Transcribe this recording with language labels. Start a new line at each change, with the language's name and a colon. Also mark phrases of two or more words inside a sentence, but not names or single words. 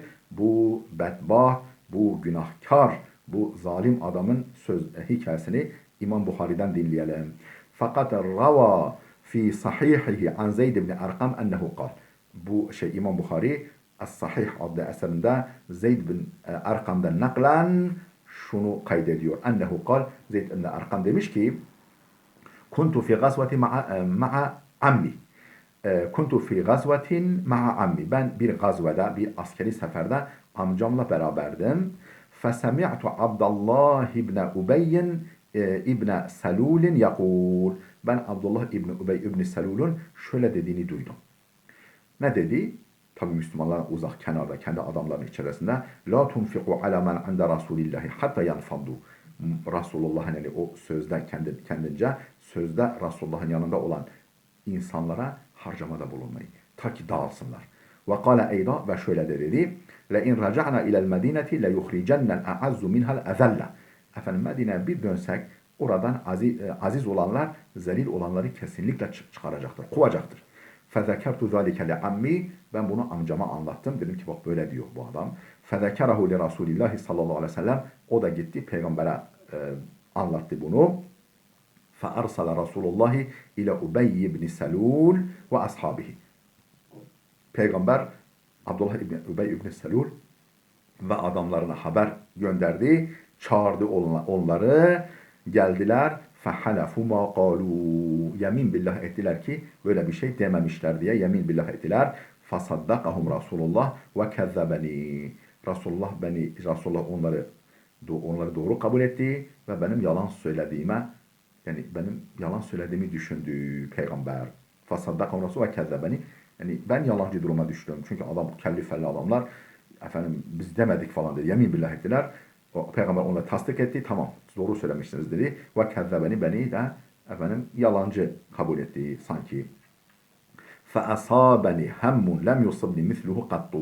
Turkish: Bu bedbah, bu günahkar, bu zalim adamın hikayesini İmam Bukhari'den dinleyelim.
Arabic: فَقَدْ رَوَى فِي صَحِيحِهِ عَنْ زَيْدِ بْنِ أَرْقَمَ أَنَّهُ قَالَ.
Turkish: Bu İmam Bukhari As-Sahih adlı eserinde Zeyd bin Erkam'dan naklen şunu kaydediyor.
Arabic: أَنَّهُ قَالَ, Zeyd bin Erkam
Turkish: demiş ki
Arabic: كُنْتُ فِي غَزْوَةٍ مَعَ عَمِّي. كُنْتُ فِي غَزْوَةٍ مَعَ عَمِّي.
Turkish: Ben bir gazvede, bir askeri seferde amcamla beraberdim.
Arabic: فَسَمِعْتُ عَبْدَ اللّٰهِ بْنَ أُبَيِّ ابْنَ سَلُولٍ يَقُولُ.
Turkish: Ben Abdullah ibn Ubey ibn Selul'un şöyle dediğini duydum. Ne dedi? Tabi Müslümanlar uzak kenarda, kendi adamların içerisinde
Arabic: لَا تُنْفِقُوا عَلَى مَنْ عِنْدَ رَسُولِ اللّٰهِ حَتَّى يَنْفَضُّوا.
Turkish: Resulullah'ın yani o sözde kendince sözde Resulullah'ın yanında olan insanlara harcamada bulunmayın. Ta ki dağılsınlar.
Arabic: وَقَالَ أَيْضًا,
Turkish: ve şöyle de dedi.
Arabic: لَئِنْ رَجَعْنَا إِلَى الْمَدِينَةِ لَيُخْرِجَنَّ الْأَعَزُّ مِنْهَا الْأَذَلَّ.
Turkish: Efendim Medine'ye bir dönsek oradan aziz olanlar zelil olanları kesinlikle çıkaracaktır, kovacaktır.
Arabic: فَذَكَرْتُ ذَٰلِكَ لِعَمِّي.
Turkish: Ben bunu amcama anlattım. Dedim ki bak böyle diyor bu adam.
Arabic: فَذَكَرَهُ لِرَسُولِ اللّٰهِ صَلَّى اللّٰهُ عَلَيْهِ وَسَلَّمَ.
Turkish: O da gitti peygambere anlattı bunu.
Arabic: فَأَرْسَلَ رَسُولُ اللّٰهِ اِلَى اُبَيِّ بْنِ سَلُولِ وَأَصْحَابِهِ.
Turkish: Peygamber Abdullah ibn Ubey ibn Selul ve adamlarına haber gönderdi. Çağırdı onları. Geldiler.
Arabic: فَحَلَفُوا مَا قَالُوا.
Turkish: Yemin billah ettiler ki böyle bir şey dememişler diye yemin billah ettiler.
Arabic: فَصَدَّقَهُمْ Rasulullah وَكَذَّبَنِي.
Turkish: Resulullah onları doğru kabul etti ve benim yalan söylediğimi düşündü peygamber.
Arabic: فَصَدَّقَهُمْ Rasulullah وَكَذَّبَنِي.
Turkish: Yani ben yalancı duruma düştüm. Çünkü kelli felli adamlar efendim biz demedik falan dedi. Yemin billah ettiler. O peygamber onları tasdik etti. Tamam, doğru söylemişsiniz dedi.
Arabic: وَكَذَّبَنِي,
Turkish: beni de efendim yalancı kabul etti sanki.
Arabic: فَأَصَابَنِي هَمٌّ لَمْ يُصِبْنِي مِثْلُهُ قَطُّ.